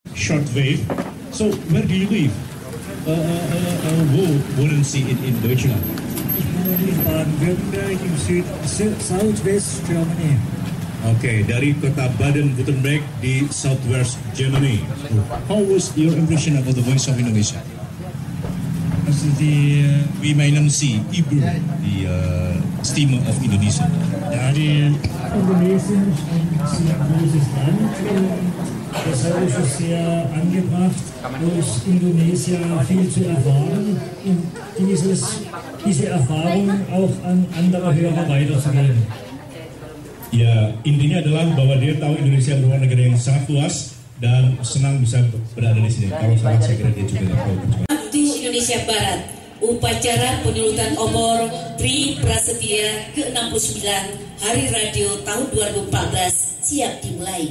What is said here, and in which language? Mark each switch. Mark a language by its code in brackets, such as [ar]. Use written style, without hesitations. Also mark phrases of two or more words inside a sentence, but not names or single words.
[en] shortwave. So where do you live? [de] Wo wohnen Sie in Deutschland? Ich wohne in Baden-Württemberg im [en] Southwest Germany. [id] Oke, dari kota Baden-Württemberg di [en] Southwest Germany. How was your impression about the Voice of Indonesia? [de] Also die, Wie meinen Sie Ibu die Stimme of Indonesia? ja, die Indonesien ist ein sehr großes Land. Deshalb ist es sehr angebracht, aus Indonesien viel zu erfahren und diese Erfahrung auch an andere Hörer weiterzugeben. [id] Ya, intinya adalah bahwa dia tahu Indonesia merupakan negara yang sangat luas dan senang bisa berada di sini. Kalau salah saya kira dia juga tahu. Di Indonesia Barat, upacara penyulutan obor Tri Prasetya ke-69 Hari Radio tahun 2014 siap dimulai.